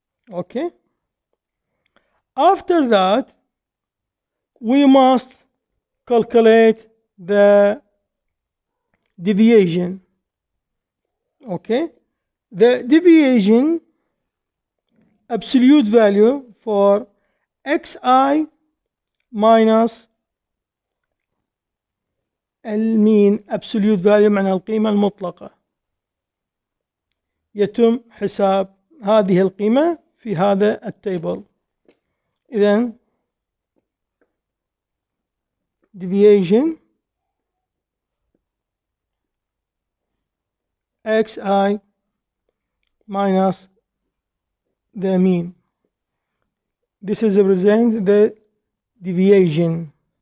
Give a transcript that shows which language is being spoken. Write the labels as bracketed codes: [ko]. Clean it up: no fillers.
[en] Okay. After that, we must calculate the deviation. Okay. The deviation absolute value for xi minus المين absolute value [ar] معنى القيمة المطلقة. يتم حساب هذه القيمة في هذا التيبل. إذن [en] deviation xi minus the mean. This is represent the deviation.